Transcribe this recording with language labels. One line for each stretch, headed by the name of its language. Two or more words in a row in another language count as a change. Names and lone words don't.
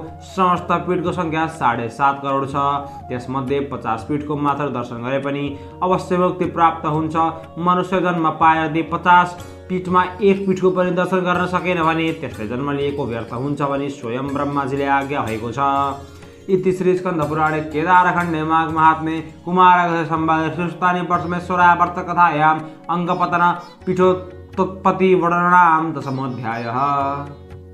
Nepali: समस्त पीठको सङ्ख्या 7.5 करोड छ। त्यसमध्ये 50 पीठको मात्र दर्शन गरे पनि अवश्य मुक्ति प्राप्त हुन्छ। मनुष्य जन्म पाएर यदि 50 पीठमा एक पीठको पनि दर्शन गर्न सकेन भने त्यसले जन्म लिएको व्यर्थ हुन्छ भनी स्वयं ब्रह्माजीले आज्ञा भएको छ।
Sanskrit: इति श्री स्कंद पुराणे केदारखण्डे माघ महात्म्ये कुमार संवादे सुस्तानि परमेश्वरावर्त कथायाम् अंगपतन पीठोत्पत्ति वर्णनाम 10मोऽध्यायः।